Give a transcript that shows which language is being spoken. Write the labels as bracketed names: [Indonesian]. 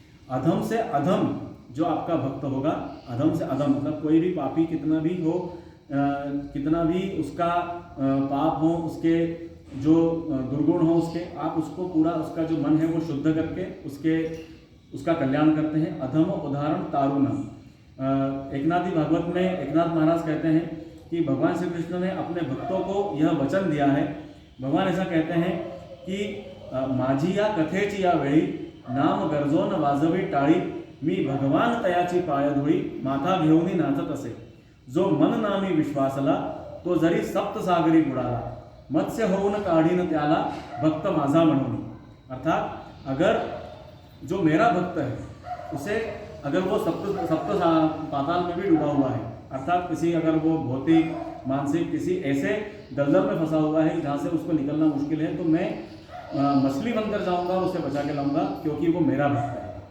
[Hindi] अधम से अधम जो आपका भक्त होगा, अधम से अधम मतलब कोई भी पापी कितना भी हो, कितना भी उसका पाप हो, उसके जो दुर्गुण हो उसके, आप उसको पूरा, उसका जो मन है वो शुद्ध करके उसका कल्याण करते हैं। [Marathi] अधम उदाहरण तारु नाम। [Hindi] एकनाथी भागवत में एकनाथ महाराज कहते हैं कि भगवान श्री कृष्ण ने अपने भक्तों को यह वचन दिया है। भगवान ऐसा कहते हैं कि [Marathi] माझी या कथेची या वेळी नाम गरजोन वाजवी टाळी, मी भगवान तयाची पायधुळी माथा घेऊनी नाचत असे। जो मन नामी विश्वासला तो जरी सप्तसागरी बुडाला, मत्स्य होऊन काढीन त्याला भक्त माझा म्हणून। [Hindi] अर्थात अगर जो मेरा भक्त है उसे, अगर वो सप्त पाताल में भी डूबा हुआ है, अर्थात किसी, अगर वो भौतिक मानसिक किसी ऐसे दलदल में फंसा हुआ है जहाँ से उसको निकलना मुश्किल है, तो मैं मछली बनकर जाऊँगा और उसे बचा के लाऊंगा, क्योंकि वो मेरा भक्त है।